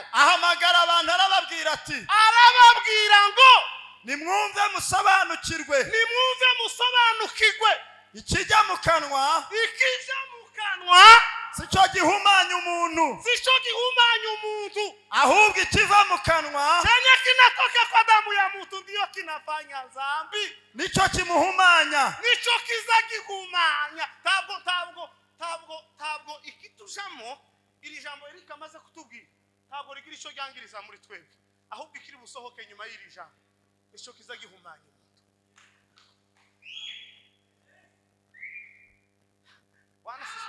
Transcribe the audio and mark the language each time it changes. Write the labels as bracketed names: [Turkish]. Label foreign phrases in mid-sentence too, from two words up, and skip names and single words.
[Kinyarwanda] ahamagara abantu arababwira ati, arababwira ngo nimwumve musobanukirwe, ikijya mu kanwa sico gihumanya umuntu, ahubwo ikiva mu kanwa [Swahili] chenye kinatoka kwa damu ya mtu ndio kinafanya dhambi, [Kinyarwanda] nico kimuhumanya, nicho kizagihumanya. Tabwo ikitujamo iri jambo rikamaze kutubwira, tabwo rigira ico ryangiriza muri twebwe, ahubwo ikiri busohoke nyuma y'iri jambo nico kizagihumanya umuntu. [Swahili] Bwana sifiwe.